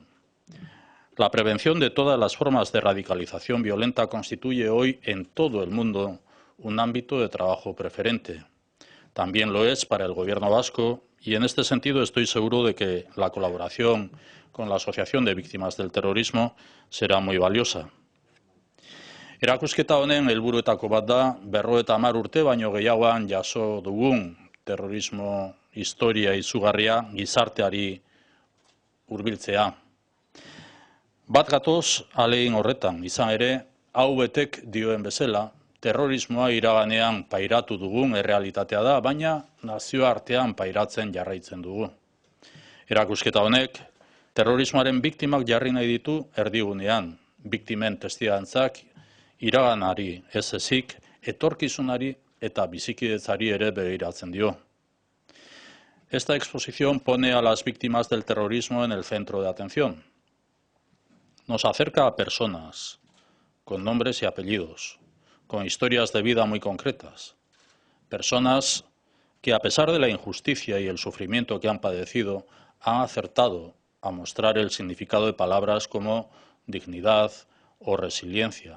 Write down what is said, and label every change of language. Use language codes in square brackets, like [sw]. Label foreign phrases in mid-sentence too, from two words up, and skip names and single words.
[es] La prevención de todas las formas de radicalización violenta constituye hoy en todo el mundo un ámbito de trabajo preferente. También lo es para el Gobierno vasco y en este sentido estoy seguro de que la colaboración con la Asociación de Víctimas del Terrorismo será muy valiosa. [eu] Erakusketa honen helburuetako bat da 50 urte baino gehiagoan jaso dugun terrorismo historia izugarria gizarteari hurbiltzea. Bat gatoz ahalegin horretan, izan ere, AUBTek dioen bezala, terrorismoa iraganean pairatu dugun errealitatea da, baina nazioartean pairatzen jarraitzen dugu. Erakusketa honek, terrorismoaren biktimak jarri nahi ditu erdigunean, biktimen testigantzak iraganari ez ezik, etorkizunari eta bizikidetzari ere begiratzen dio. [es] Esta exposición pone a las víctimas del terrorismo en el centro de atención. Nos acerca a personas con nombres y apellidos, con historias de vida muy concretas. Personas que, a pesar de la injusticia y el sufrimiento que han padecido, han acertado a mostrar el significado de palabras como dignidad o resiliencia.